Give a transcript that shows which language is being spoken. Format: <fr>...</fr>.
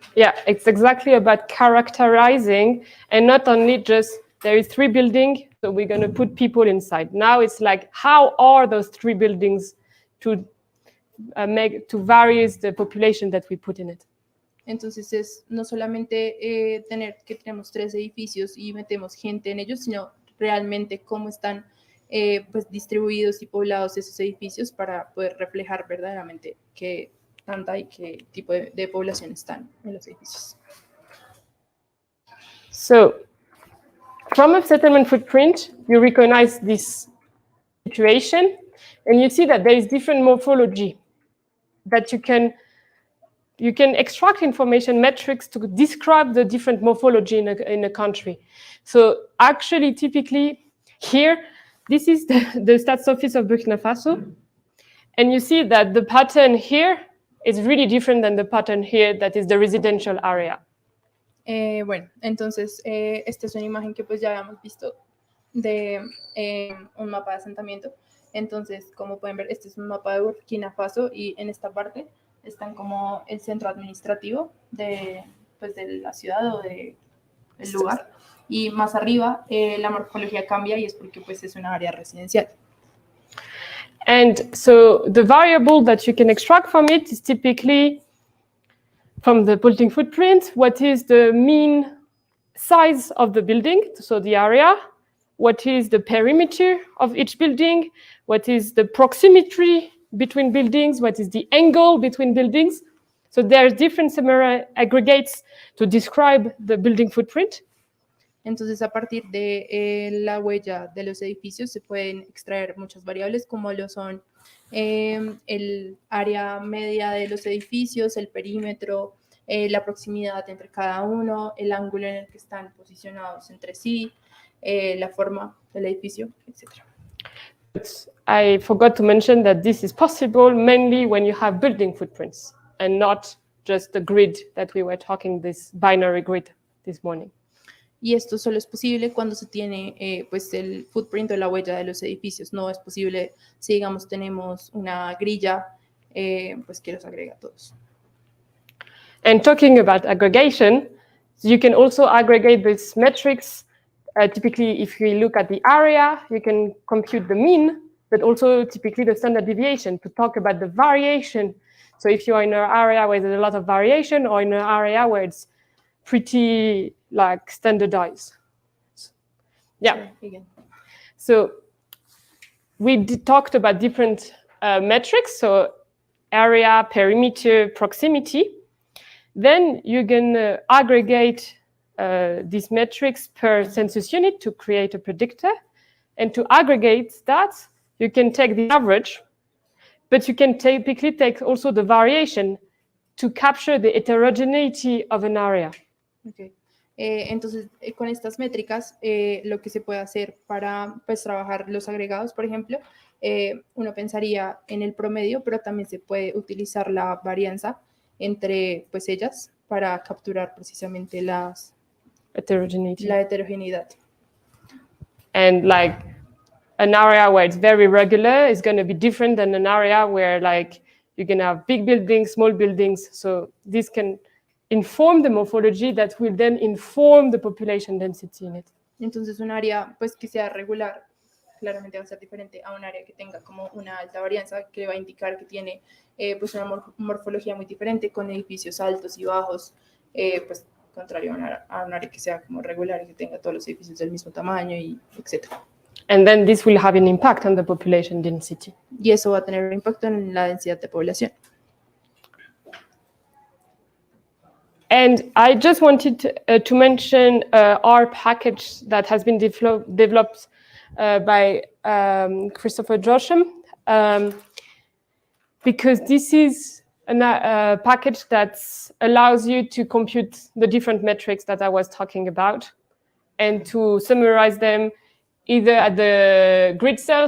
<en>Yeah, it's exactly about characterizing and not only just there is 3 buildings, so we're going to put people inside. Now it's like, how are those 3 buildings to vary the population that we put in it?</en> <es>Entonces es no solamente tenemos 3 edificios y metemos gente en ellos, sino realmente cómo están pues distribuidos y poblados esos edificios para poder reflejar verdaderamente qué tanta y qué tipo de población están en los edificios.</es> <en>So, from a settlement footprint, you recognize this situation, and you see that there is different morphology that you can extract information metrics to describe the different morphology in a country. So actually, typically, here, this is the Stats Office of Burkina Faso, and you see that the pattern here is really different than the pattern here that is the residential area.</en> <es>Bueno, entonces esta es una imagen que pues ya habíamos visto de un mapa de asentamiento. Entonces, como pueden ver, este es un mapa de Burkina Faso y en esta parte están como el centro administrativo de la ciudad o del lugar. Y más arriba la morfología cambia y es porque pues es una área residencial.</es> <en>And so the variable that you can extract from it is typically from the building footprint, what is the mean size of the building, so the area, what is the perimeter of each building, what is the proximity between buildings, what is the angle between buildings. So there are different similar aggregates to describe the building footprint.</en> <es>Entonces, a partir de la huella de los edificios se pueden extraer muchas variables como lo son el área media de los edificios, el perímetro, la proximidad entre cada uno, el ángulo en el que están posicionados entre sí, la forma del edificio, etc.</es> <en>But I forgot to mention that this is possible mainly when you have building footprints and not just the grid that we were talking, this binary grid this morning.</en> <es>Y esto solo es posible cuando se tiene pues el footprint o la huella de los edificios. No es posible si, digamos, tenemos una grilla pues que los agrega a todos.</es> <en>And talking about aggregation, you can also aggregate these metrics. Typically, if you look at the area, you can compute the mean, but also typically the standard deviation to talk about the variation. So if you're in an area where there's a lot of variation or in an area where it's pretty like standardized. Yeah. So we talked about different metrics, so area, perimeter, proximity. Then you can aggregate these metrics per census unit to create a predictor. And to aggregate that, you can take the average, but you can typically take also the variation to capture the heterogeneity of an area. Okay.</en> <es>Entonces, con estas métricas, lo que se puede hacer para pues, trabajar los agregados, por ejemplo, uno pensaría en el promedio, pero también se puede utilizar la varianza entre pues, ellas para capturar precisamente la heterogeneidad.</es> <en>And like an area where it's very regular is going to be different than an area where like you're going to have big buildings, small buildings. So this can inform the morphology that will then inform the population density in it.</en> <es>Entonces un área pues que sea regular claramente va a ser diferente a un área que tenga como una alta varianza, que va a indicar que tiene pues una morfología muy diferente con edificios altos y bajos, pues contrario a un área que sea como regular y que tenga todos los edificios del mismo tamaño y etc.</es> <en>And then this will have an impact on the population density.</en> <es>Y eso va a tener un impacto en la densidad de población.</es> <en>And I just wanted to mention our package that has been developed by Christopher Josham, because this is a package that allows you to compute the different metrics that I was talking about and to summarize them either at the grid cell.</en>